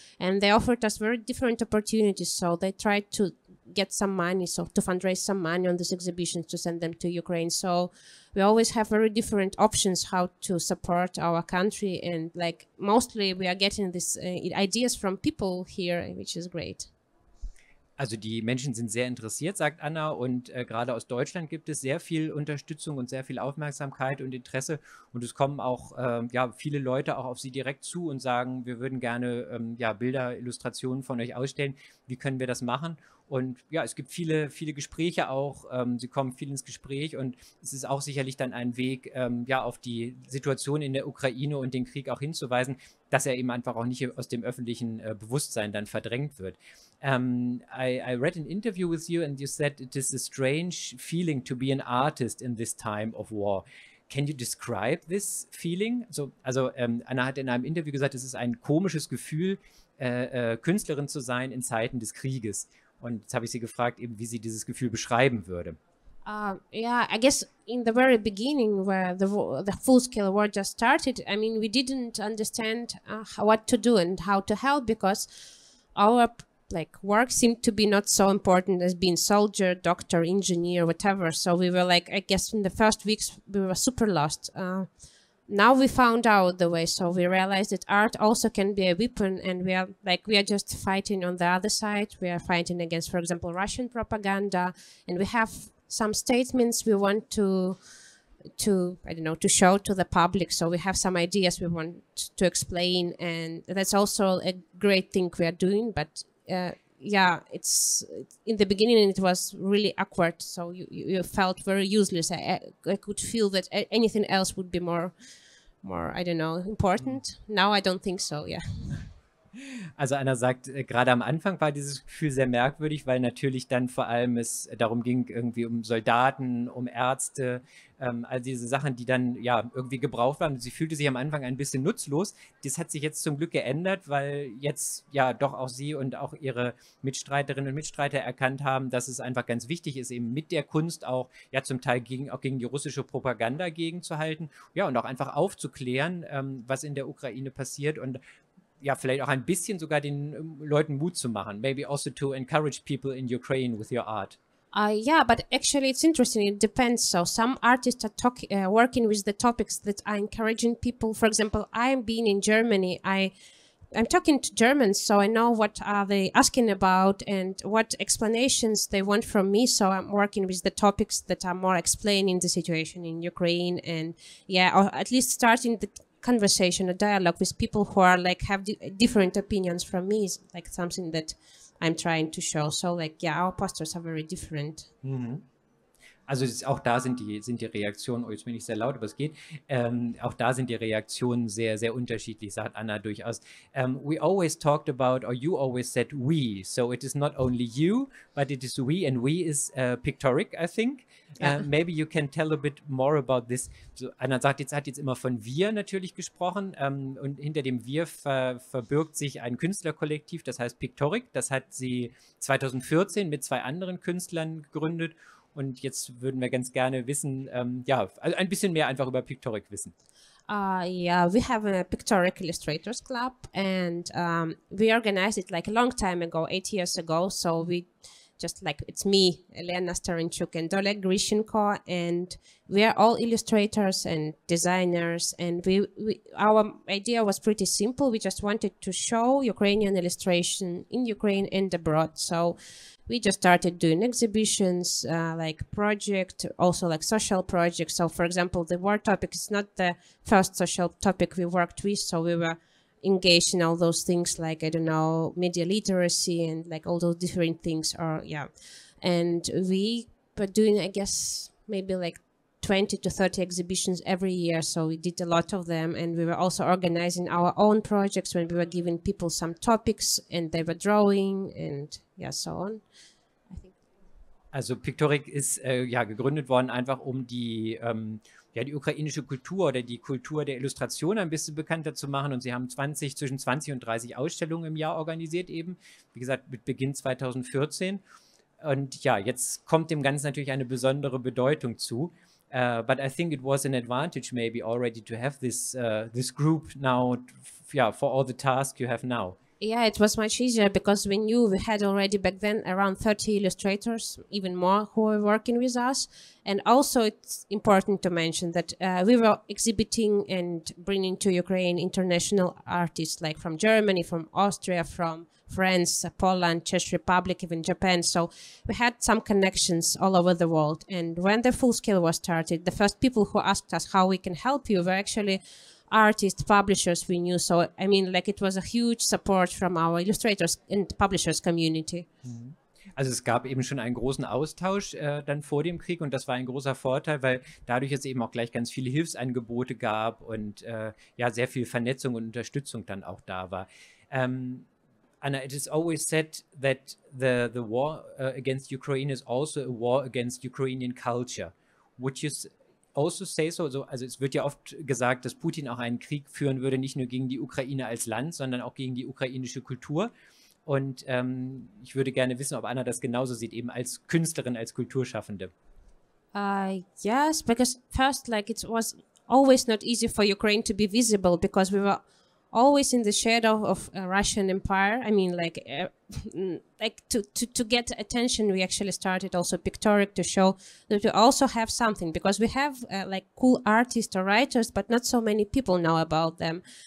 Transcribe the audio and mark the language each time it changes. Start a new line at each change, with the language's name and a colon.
English: And they offered us very different opportunities. So they tried to get some money, so to fundraise some money on these exhibitions to send them to Ukraine. So we always have very different options how to support our country. And like mostly we are getting these ideas from people here, which is great.
German: Also die Menschen sind sehr interessiert, sagt Anna, und gerade aus Deutschland gibt es sehr viel Unterstützung und sehr viel Aufmerksamkeit und Interesse, und es kommen auch ja, viele Leute auch auf sie direkt zu und sagen, wir würden gerne ja, Bilder, Illustrationen von euch ausstellen, wie können wir das machen? Und ja, es gibt viele Gespräche auch, sie kommen viel ins Gespräch, und es ist auch sicherlich dann ein Weg, ja, auf die Situation in der Ukraine und den Krieg auch hinzuweisen, dass er eben einfach auch nicht aus dem öffentlichen Bewusstsein dann verdrängt wird.
English: I read an interview with you and you said it is a strange feeling to be an artist in this time of war. Can you describe this feeling?
German: Also Anna hat in einem Interview gesagt, es ist ein komisches Gefühl, Künstlerin zu sein in Zeiten des Krieges. Und jetzt habe ich sie gefragt, eben, wie sie dieses Gefühl beschreiben würde.
English: Yeah, I guess in the very beginning, where the full-scale war just started, I mean, we didn't understand what to do and how to help, because our like work seemed to be not so important as being soldier, doctor, engineer, whatever. So we were like, I guess in the first weeks we were super lost. Now we found out the way, so we realized that art also can be a weapon, and we are just fighting on the other side. We are fighting against, for example, Russian propaganda, and we have some statements we want to I don't know, to show to the public. So we have some ideas we want to explain, and that's also a great thing we are doing. But yeah, it's in the beginning it was really awkward. So you felt very useless. I could feel that anything else would be more I don't know, important. Now I don't think so. Yeah.
German: Also Anna sagt, gerade am Anfang war dieses Gefühl sehr merkwürdig, weil natürlich dann vor allem es darum ging, irgendwie um Soldaten, um Ärzte, all diese Sachen, die dann ja irgendwie gebraucht waren. Sie fühlte sich am Anfang ein bisschen nutzlos. Das hat sich jetzt zum Glück geändert, weil jetzt ja doch auch sie und auch ihre Mitstreiterinnen und Mitstreiter erkannt haben, dass es einfach ganz wichtig ist, eben mit der Kunst auch ja zum Teil auch gegen die russische Propaganda gegenzuhalten, ja, und auch einfach aufzuklären, was in der Ukraine passiert, und ja, vielleicht auch ein bisschen sogar den Leuten Mut zu machen.
English: Maybe also to encourage people in Ukraine with your art. Yeah, but actually it's interesting. It depends. So some artists are working with the topics that are encouraging people. For example, I'm being in Germany. I'm talking to Germans, so I know what are they asking about and what explanations they want from me. So I'm working with the topics that are more explaining the situation in Ukraine, and yeah, or at least starting the conversation, a dialogue with people who are like have different opinions from me is like something that I'm trying to show. So like, yeah, our posters are very different. Mhm.
German: Also auch da sind die Reaktionen, oh, jetzt bin ich sehr laut, aber es geht, auch da sind die Reaktionen sehr, sehr unterschiedlich, sagt Anna durchaus.
English: We always talked about, or you always said we, so it is not only you, but it is we, and we is pictoric, I think.
German: Ja.
English: Maybe you can tell a bit more about this.
German: So, Anna sagt, hat jetzt immer von wir natürlich gesprochen, und hinter dem wir verbirgt sich ein Künstlerkollektiv, das heißt Pictoric. Das hat sie 2014 mit 2 anderen Künstlern gegründet. Und jetzt würden wir ganz gerne wissen, ja, also ein bisschen mehr einfach über Pictoric wissen.
English: Yeah, we have a Pictoric Illustrators Club, and we organized it like a long time ago, 8 years ago. So we just like, it's me, Elena Starinchuk, and Oleg Grishenko, and we are all illustrators and designers. And our idea was pretty simple. We just wanted to show Ukrainian illustration in Ukraine and abroad. So we just started doing exhibitions, like project, also like social projects. So for example, the war topic is not the first social topic we worked with. So we were engaged in all those things, like, I don't know, media literacy and like all those different things, or yeah. And we were doing, I guess, maybe like 20 to 30 exhibitions every year, so we did a lot of them, and we were also organizing our own projects when we were giving people some topics and they were drawing and yeah, so on.
German: Also Pictoric ist ja gegründet worden, einfach um die ukrainische Kultur oder die Kultur der Illustration ein bisschen bekannter zu machen. Und sie haben zwischen 20 und 30 Ausstellungen im Jahr organisiert eben. Wie gesagt, mit Beginn 2014. Und ja, jetzt kommt dem Ganzen natürlich eine besondere Bedeutung zu.
English: But I think it was an advantage maybe already to have this group now, for all the tasks you have now. Yeah, it was much easier because we knew we had already back then around 30 illustrators, even more, who were working with us. And also it's important to mention that we were exhibiting and bringing to Ukraine international artists like from Germany, from Austria, from France, Poland, Czech Republic, even Japan. So we had some connections all over the world. And when the full scale was started, the first people who asked us how we can help you were actually artists, publishers we knew. So, I mean, like it was a huge support from our illustrators and publishers community.
German: Also es gab eben schon einen großen Austausch dann vor dem Krieg und das war ein großer Vorteil, weil dadurch es eben auch gleich ganz viele Hilfsangebote gab und sehr viel Vernetzung und Unterstützung dann auch da war.
English: Anna, it is always said that the war against Ukraine is also a war against Ukrainian culture. Would you also say so?
German: Also es wird ja oft gesagt, dass Putin auch einen Krieg führen würde, nicht nur gegen die Ukraine als Land, sondern auch gegen die ukrainische Kultur. Und ich würde gerne wissen, ob Anna das genauso sieht, eben als Künstlerin, als Kulturschaffende.
English: Yes, because first, like it was always not easy for Ukraine to be visible because we were always in the shadow of a Russian empire. I mean, like to get attention, we actually started also Pictoric to show that we also have something because we have like cool artists or writers, but not so many people know about them.